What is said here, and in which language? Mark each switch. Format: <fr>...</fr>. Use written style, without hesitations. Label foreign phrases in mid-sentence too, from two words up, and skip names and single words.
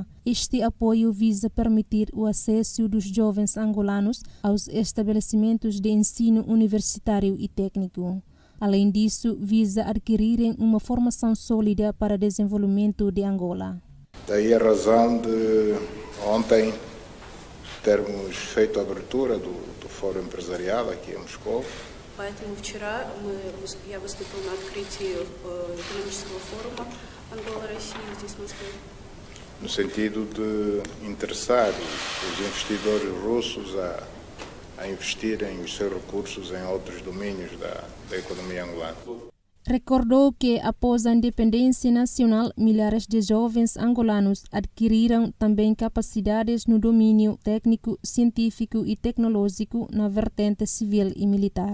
<pt>Este apoio visa permitir o acesso dos jovens angolanos aos estabelecimentos de ensino universitário e técnico. Além disso, visa adquirirem uma formação sólida para o desenvolvimento de Angola. Daí a razão de ontem termos feito a abertura do Fórum Empresarial aqui em Moscou.</pt> <ru>Поэтому вчера я выступил на открытии экономического форума Ангола-Россия здесь в Москве.</ru> <pt>No sentido de interessar os investidores russos a investirem os seus recursos em outros domínios da economia angolana. Recordou que, após a independência nacional, milhares de jovens angolanos adquiriram também capacidades no domínio técnico, científico e tecnológico na vertente civil e militar.</pt>